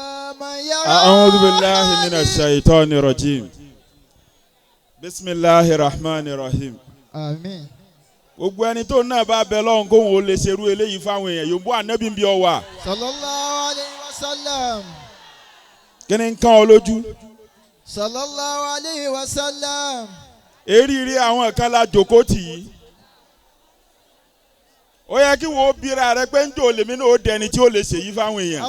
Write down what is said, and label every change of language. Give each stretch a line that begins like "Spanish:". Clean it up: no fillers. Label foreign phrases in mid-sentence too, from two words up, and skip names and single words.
Arabic: أعوذ بالله من الشيطان الرجيم بسم الله الرحمن الرحيم.
Yoruba: Àmín. Gbogbo ẹni tó náà bá bẹ lọ́hùn kóhun ó lè ṣerú eléyìí fáwọn èèyàn yòówù ànábì ń bí ọ wà.
Arabic: صلى الله عليه وسلم.
Yoruba: Kí ni ń kán ọ lójú?
Arabic: صلى الله عليه وسلم.
Yoruba: Eríire àwọn kan la jòkó tì í. Ó yẹ kí wọ́n bíra rẹ pé ń jò lèmi náà ó dẹni tí ó lè ṣèyí fáwọn èèyàn.